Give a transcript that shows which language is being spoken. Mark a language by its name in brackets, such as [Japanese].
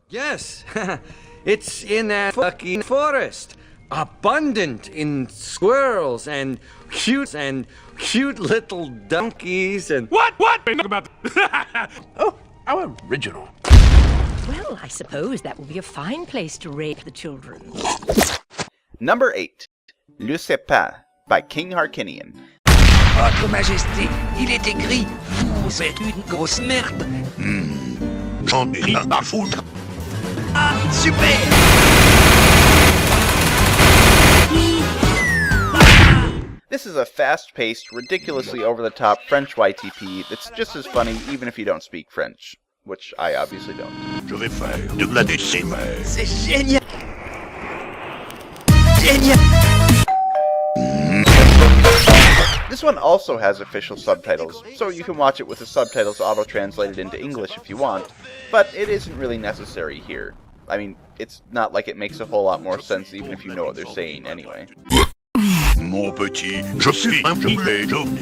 [English] Oh, yes, it's in a fucking forest, abundant in squirrels and cute little donkeys and What? About oh, how original. Well, I suppose that will be a fine place to rape the children. Number 8. Lucetta by King Harkinian. [French] Votre Majesté, il est écrit, vous êtes une grosse merde. J'en ai rien à foutre. Ah, super! [English] This is a fast-paced, ridiculously over-the-top French YTP that's just as funny even if you don't speak French. Which I obviously don't. [French] Je vais faire de la décime. C'est génial! Génial! [English] This one also has official subtitles, so you can watch it with the subtitles auto-translated into English if you want, but it isn't really necessary here. I mean, it's not like it makes a whole lot more sense even if you know what they're saying anyway. [French] Mon petit, je suis un gilet jaune.